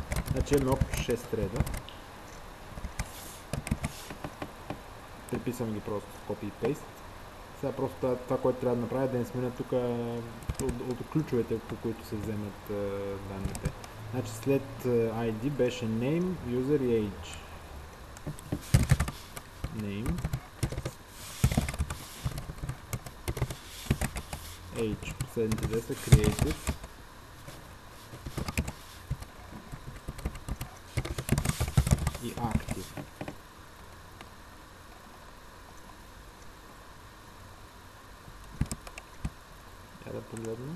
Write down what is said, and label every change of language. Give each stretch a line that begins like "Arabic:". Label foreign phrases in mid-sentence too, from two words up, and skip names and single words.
Bulgarian: Значи имаме общо 6 треда. Приписваме ги просто в copy и paste. Сега просто това, което трябва да направя е да не сменя тук от ключовете, по които се вземат данните. Значи след ID беше name, user и age.
English: Name. Age.
Bulgarian: Последните две са created. И active. Да погледнем.